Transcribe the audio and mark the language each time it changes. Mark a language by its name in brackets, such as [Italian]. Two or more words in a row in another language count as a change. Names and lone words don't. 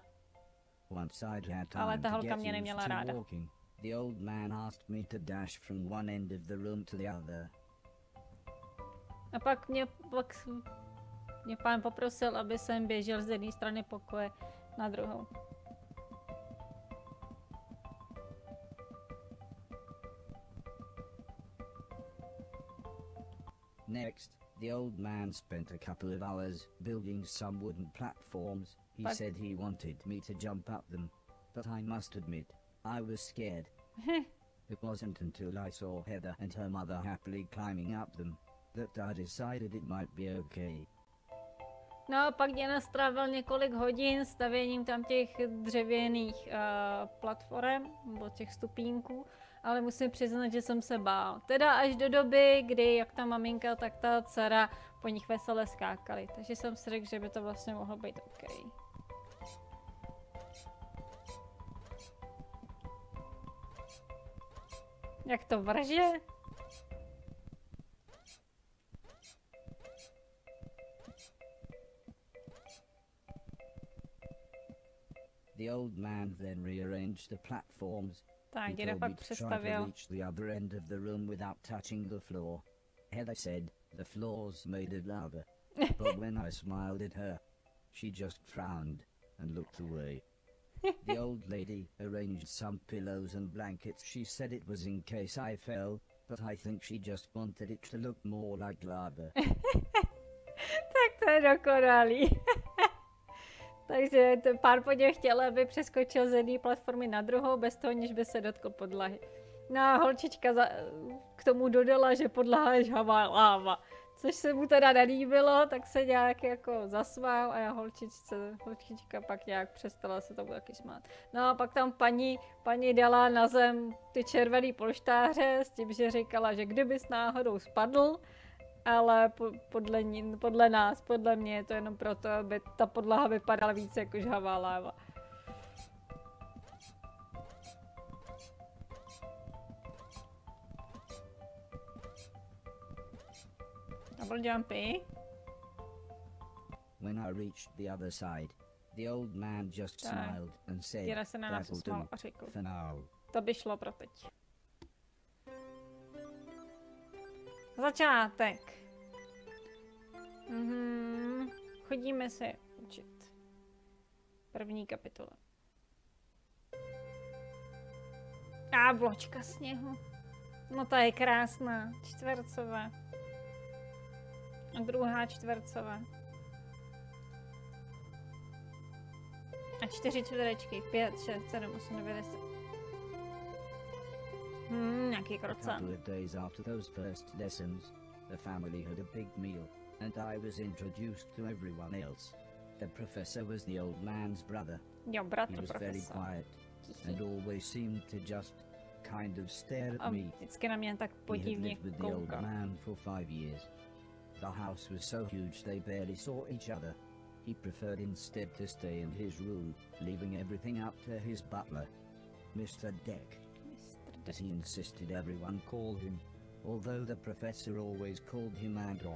[Czech] Ale ta holka mě neměla ráda. A pak mě pán poprosil, aby jsem běžel z jedné strany pokoje na druhou. [English] Next, the old man spent a couple of hours building some wooden platforms. He said he wanted me to jump up them, but I must admit, I was scared. It wasn't until I saw Heather and her mother happily climbing up them that I decided it might be okay. [Czech] No, pak mě nastrávil několik hodin stavěním tam těch dřevěných platform, nebo těch stupínků, ale musím přiznat, že jsem se bál. Teda až do doby, kdy jak ta maminka, tak ta dcera po nich veselé skákali. Takže jsem si řekl, že by to vlastně mohlo být OK. Jak to vrže? [English] The old man then rearranged the platforms. [Czech] Tak, děda pak přestavil. [English] The other end of the room without touching the floor. Heather said the floor's made of lava. But when I smiled at her, she just frowned and looked away. The old lady arranged some pillows and blankets. She said it was in case I fell, but I think she just wanted it to look more like lava. [Czech] Tak to je dokonalý. Takže pán po něm chtěl, aby přeskočil z jedné platformy na druhou, bez toho, než by se dotkl podlahy. No a holčička k tomu dodala, že podlaha je žhavá láva. Což se mu teda nelíbilo, tak se nějak jako zasmál a holčička pak nějak přestala se tomu taky smát. No a pak tam paní dala na zem ty červený polštáře s tím, že říkala, že kdybys náhodou spadl, ale podle mě je to jenom proto, aby ta podlaha vypadala víc jako žhavá láva. [English] Double jumpy. When I reached the other side, the old man just smiled and said, "That'll do for now." [Czech] To by šlo pro teď. Začátek. Chodíme se učit. První kapitola. A vločka sněhu. No ta je krásná. Čtvercová. A druhá čtvercová. A 4 čtverečky. 5, 6, 7, 8, 9, 10. Nějaký krocán. [English] A couple of days after those first lessons, the family had a big meal, and I was introduced to everyone else. The professor was the old man's brother. [Czech] Jo, bratr [English] He was [Czech] profesor. [English] very quiet, and always seemed to just kind of stare at me. [Czech] Vždycky na mě tak [English] He had [Czech] podivně [English] lived with the old [Czech] koukal. [English] man for 5 years. The house was so huge they barely saw each other. He preferred instead to stay in his room, leaving everything up to his butler, Mr. Deck, as he insisted everyone call him, although the professor always called him Anton.